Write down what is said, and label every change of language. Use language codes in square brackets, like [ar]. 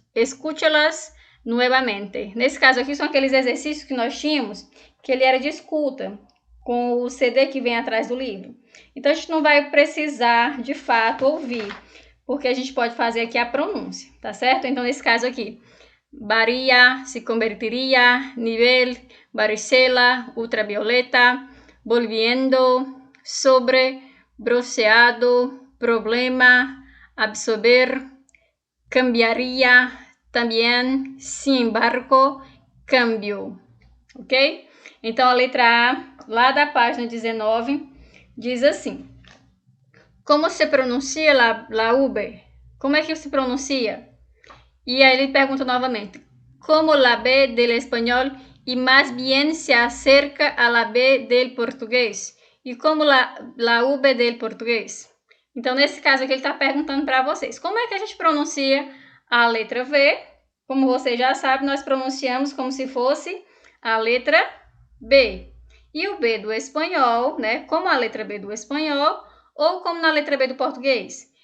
[es] Escúchalas nuevamente. [pt] Nesse caso aqui são aqueles exercícios que nós tínhamos, que ele era de escuta, com o CD que vem atrás do livro. Então, a gente não vai precisar, de fato, ouvir, porque a gente pode fazer aqui a pronúncia, tá certo? Então, nesse caso aqui, [es] varía, se convertiría, nivel, varicela, ultravioleta, volviendo, sobre, bronceado, problema, absorber, cambiaría, también, sin embargo, cambio. Ok? [pt] Então, a letra A, lá da página 19, diz assim. [es] Como se pronuncia la V? [pt] Como é que se pronuncia? E aí ele pergunta novamente. [es] Como la B del español y más bien se acerca a la B del português? E como la V del português? [pt] Então, nesse caso aqui, ele está perguntando para vocês. Como é que a gente pronuncia a letra V? Como vocês já sabem, nós pronunciamos como se fosse a letra B. E o B do espanhol, né? Como a letra B do espanhol ou como na letra B do português.